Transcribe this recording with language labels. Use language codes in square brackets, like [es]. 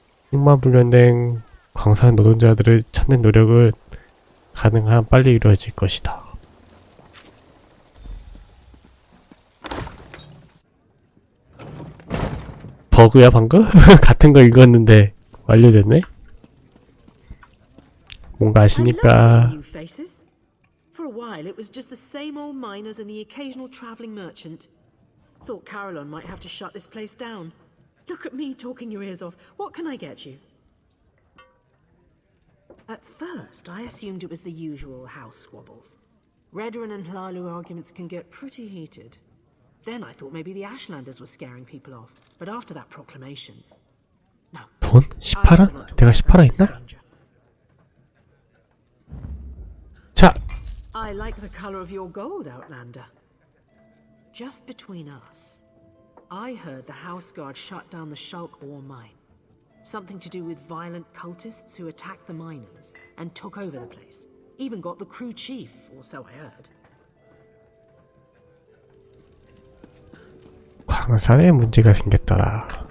[ko] 흑마 훈련된 광산 노동자들을 찾는 노력은 가능한 빨리 이루어질 것이다. 버그야 방금? 같은 거 읽었는데 완료됐네? 뭔가 아십니까? [en] For a while, it was just the same old miners and the occasional traveling merchant. Thought Carolyn might have to shut this place down. Look at me talking your ears off. What can I get you? At first, I assumed it was the usual house squabbles. Redoran and Hlalu arguments can get pretty heated. Then I thought maybe the Ashlanders were scaring people off. But after that proclamation... No. [ko] 돈? 18원? 내가 18원 있나? 자! [en] I like the color of your gold, Outlander. Just between us, I heard the House Guard shut down the Shulk ore mine. Something to do with violent cultists who attacked the miners and took over the place. Even got the crew chief, or so I heard. [ko] 광산에 문제가 생겼더라.